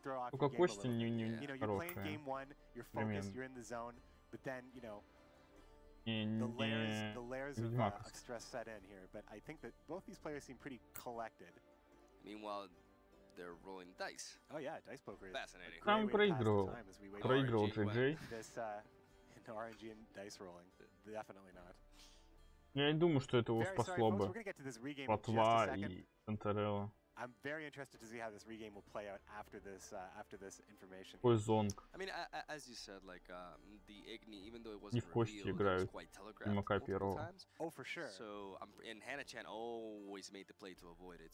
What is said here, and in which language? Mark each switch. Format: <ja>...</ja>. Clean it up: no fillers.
<ru>Только кости не хорошие.</ru> <en>Game 1, you're focused, you're in the zone, but then, you know, the layers of stress set in here. But I think that both these players seem pretty collected. Meanwhile, they're rolling dice. Oh yeah, dice poker is fascinating.</en> <ru>Там проигрывал JJ.</ru> <en>This no RNG and dice rolling, definitely not.</en> <ru>Я не думаю, что это его спасло бы. Плотва и Cantarella.</ru> <en>I'm very interested to see how this regame will play out after this information.</en> <ru>Какой зонг.</ru> <en>I mean, as you said, like the Igni, even though it wasn't revealed, it was quite telegraphed multiple times. Oh, for sure. So, and Hannah-chan always made the play to avoid it.</en>